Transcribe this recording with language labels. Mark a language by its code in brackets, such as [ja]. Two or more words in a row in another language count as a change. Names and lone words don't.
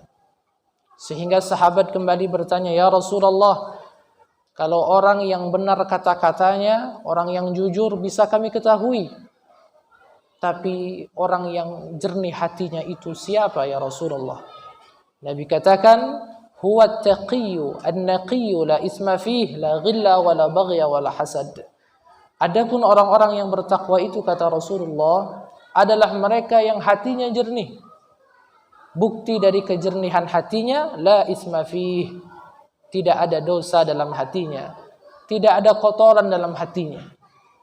[id] Sehingga sahabat kembali bertanya, [ar] يا رسول الله, [id] kalau orang yang benar kata-katanya, orang yang jujur bisa kami ketahui. Tapi orang yang jernih hatinya itu siapa [ar] يا رسول الله? [id] Nabi katakan, [ar] هو التقي النقي لا إثم فيه لا غل ولا بغي ولا حسد. [id] Adapun orang-orang yang bertakwa itu kata Rasulullah adalah mereka yang hatinya jernih. Bukti dari kejernihan hatinya, [ar] لا إثم فيه, [id] tidak ada dosa dalam hatinya, tidak ada kotoran dalam hatinya.